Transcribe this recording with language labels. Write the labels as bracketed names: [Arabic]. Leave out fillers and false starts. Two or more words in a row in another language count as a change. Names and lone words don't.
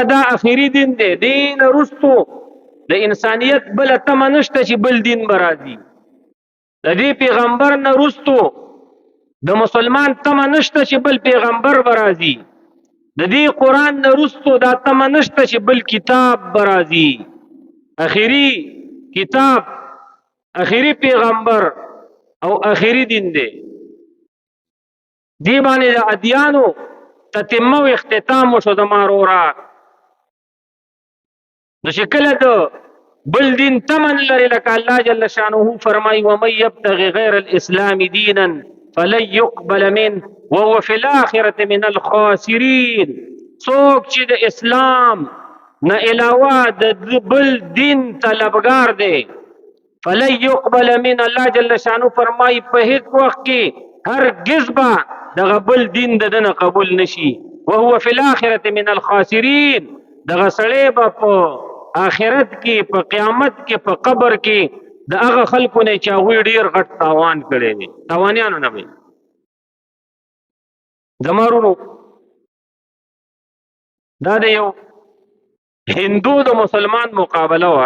[Pashto] دا اخیری دین دی، دین وروستو د انسانیت بله تمه نشته چې بل دین به راځي، د دې پیغمبر نه وروستو د مسلمان تمه نشته چې بل پیغمبر به راځي، د دې قرآن نه وروستو دا تمه نشته چې بل کتاب به راځي، اخیری کتاب، اخیری پیغمبر او اخیری دین دی. دی باندې د ادیانو تتمه و اختتام وشو زما وروره، نو چې کله د بل دین تمه نه لري لکه [Arabic] الله جل شانه [Pashto] فرمایي ومن [Arabic] یبتغي غیر الاسلام دینا فلن يقبل منه وهو في الاخرة من الخاسرین، [Pashto] څوک چې د اسلام نه علاوه د بل دین طلبګار دی [Arabic] فلن يقبل من، الله جل شانه [Pashto] فرمایي په هیڅ وخت کې هرگز به دغه بل دین د ده نه قبول نشي، [Arabic] وهو في الاخرة من الخاسرین، [Pashto] دغه سړی به په آخرت کې په قیامت کې په قبر کې د هغه خلکو نه چې هغوی ډېر غټ تاوان کړی دی، تاوانیانو نه وي. زما وروڼو دا د یو هندو د مسلمان مقابله وه.